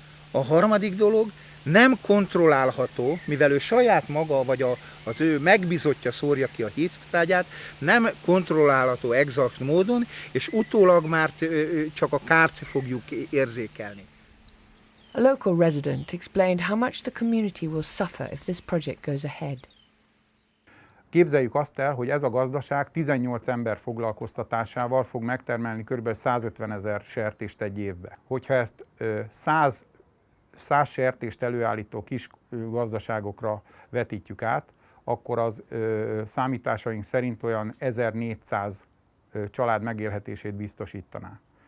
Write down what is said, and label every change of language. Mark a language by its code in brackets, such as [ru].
[hu] A harmadik dolog, nem kontrollálható, mivel ő saját maga, vagy az ő megbízottja szórja ki a hígtrágyát, nem kontrollálható exakt módon, és utólag már csak a kárt fogjuk érzékelni. [en] A local resident explained how much the community will suffer if this project goes ahead. [hu] Képzeljük azt el, hogy ez a gazdaság 18 ember foglalkoztatásával fog megtermelni kb. 150 000 sertést egy évbe. Hogyha ezt 100 sertést előállító kis gazdaságokra vetítjük át, akkor az számításaink szerint olyan 1400 család megélhetését biztosítaná.